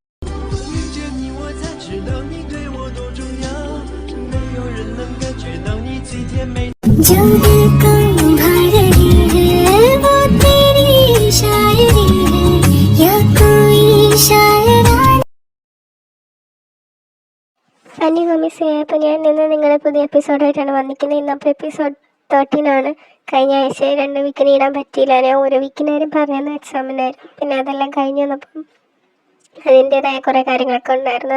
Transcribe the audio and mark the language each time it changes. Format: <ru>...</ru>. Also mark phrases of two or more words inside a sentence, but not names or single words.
<hi>जो दिल को भर रही है वो तेरी शायरी है या कोई शायरा.</hi> <ml>അനി മിസ് അപ്പോൾ ഞാൻ ഇന്ന് നിങ്ങളുടെ പുതിയ എപ്പിസോഡായിട്ടാണ് വന്നിരിക്കുന്നത്. ഇന്നപ്പോൾ എപ്പിസോഡ് 13 ആണ്. കഴിഞ്ഞ ആഴ്ച 2 വീക്കിന് ഇടാൻ പറ്റിയില്ല. ഞാൻ ഒരു വീക്കിനാരും പറഞ്ഞത് എക്സാമിനായിരുന്നു. പിന്നെ അതെല്ലാം കഴിഞ്ഞ് വന്നപ്പം അതിൻ്റേതായ കുറേ കാര്യങ്ങളൊക്കെ ഉണ്ടായിരുന്നു.</ml>